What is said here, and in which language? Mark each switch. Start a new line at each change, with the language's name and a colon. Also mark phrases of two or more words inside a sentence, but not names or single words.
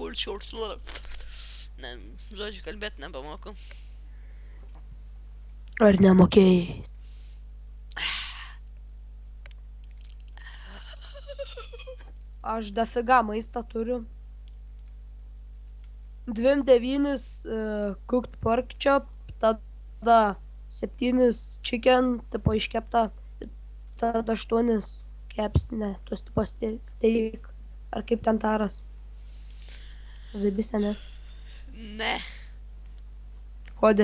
Lithuanian: Ne, žodžiu, kalbėti nebemoku. Ar nemokėjai? Aš dafiga maistą turiu.
English: 2,9 cooked pork chop,
Lithuanian: tada 7 chicken, tipo iškepta, tada 8 kepsnė, tuos tipo steak, ar kaip ten taras. Zaibise, ne? Ne. Kodė?